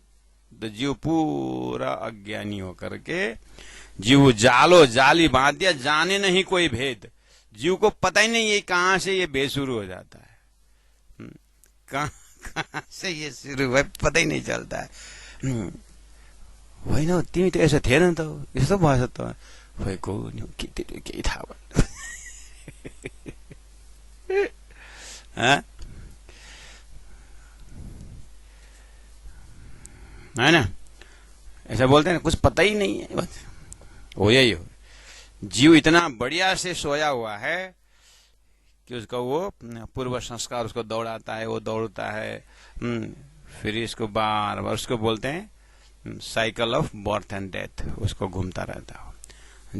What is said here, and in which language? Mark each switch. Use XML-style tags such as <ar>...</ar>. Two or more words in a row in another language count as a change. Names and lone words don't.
<hi>तो जीव पूरा अज्ञानी होकर के जीव जालो जाली बांध दिया, जाने नहीं कोई भेद। जीव को पता ही नहीं है कहां से ये भेद शुरू हो जाता है, कहां से ये शुरू हुआ पता ही नहीं चलता है।</hi> <ne>होइन तिमी त यसो थिएन नि त, यस्तो भएछ त, भएको केही थाहा भएन।</ne> <hi>है ना, ऐसा बोलते हैं कुछ पता ही नहीं है। बस हो यही हो, जीव इतना बढ़िया से सोया हुआ है कि उसका वो पूर्व संस्कार उसको दौड़ाता है, वो दौड़ता है, फिर इसको बार बार उसको बोलते हैं</hi> <en>cycle of birth and death,</en> <hi>उसको घूमता रहता हो।</hi>